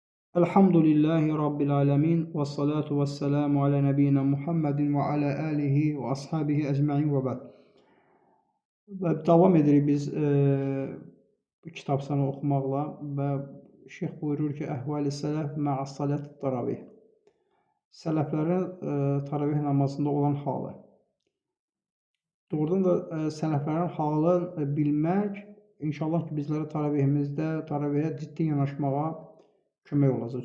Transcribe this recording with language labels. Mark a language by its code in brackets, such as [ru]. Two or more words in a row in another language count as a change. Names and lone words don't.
[ar] الحمد لله رب العالمين والصلاة والسلام على نبينا محمد وعلى آله وأصحابه أجمعين وبعد. [az] Və davam edirik biz kitabsanı oxumaqla və şeyx buyurur ki, [ar] أحوال السلف مع صلاة التراويح. [az] Sələflərin taravih namazında olan halı. Doğrudan da sələflərin halını bilmək inşallah ki, bizlərə taravihə ciddi yanaşmağa kömək olacaq.